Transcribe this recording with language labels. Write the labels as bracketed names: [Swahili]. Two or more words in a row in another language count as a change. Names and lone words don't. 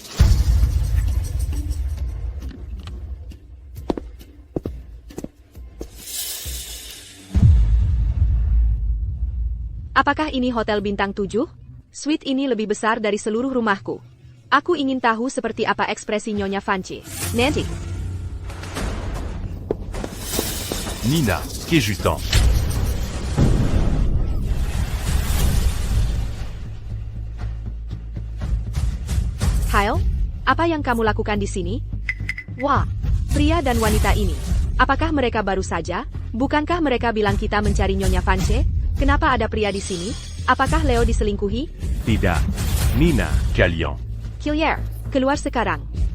[Indonesian] Apakah ini hotel bintang 7? Suite ini lebih besar dari seluruh rumahku. Aku ingin tahu seperti apa ekspresi Nyonya Vance. Nanti. Nina, qu'est-ce? Kyle, apa yang kamu lakukan di sini? Wah, pria dan wanita ini. Apakah mereka baru saja? Bukankah mereka bilang kita mencari Nyonya Vance? Kenapa ada pria di sini? Apakah Leo diselingkuhi? Tidak. Nina. Kalian. Killier, keluar sekarang.